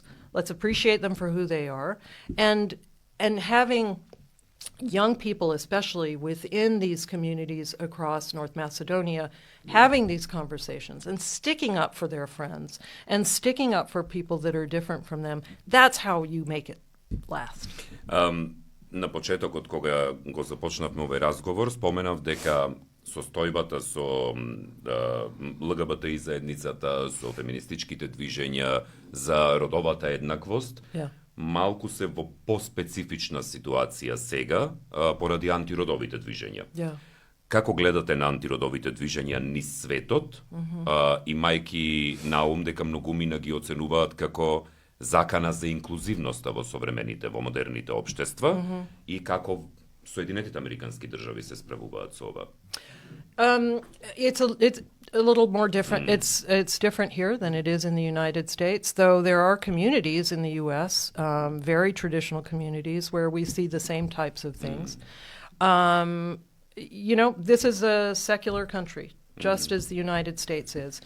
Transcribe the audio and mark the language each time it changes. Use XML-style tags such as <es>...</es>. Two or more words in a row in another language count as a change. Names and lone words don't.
<en>Let's appreciate them for who they are. And having young people, especially within these communities across North Macedonia, having these conversations and sticking up for their friends and sticking up for people that are different from them, that's how you make it last.</en> <mk>На почетокот, кога го започнавме овој разговор, споменав дека состојбата со ЛГБТ заедницата, со феминистичките движења за родовата еднаквост, малку се во поспецифична ситуација сега поради антиродовите движења. Како гледате на антиродовите движења низ светот, имајќи на ум дека многумина ги оценуваат како закана за инклузивноста во современите, во модерните општества и како Соединетите Американски држави се справуваат со ова?</mk> <en>It's a little more different. It's different here than it is in the United States, though there are communities in the U.S., very traditional communities, where we see the same types of things. You know, this is a secular country, just as the United States is.</en>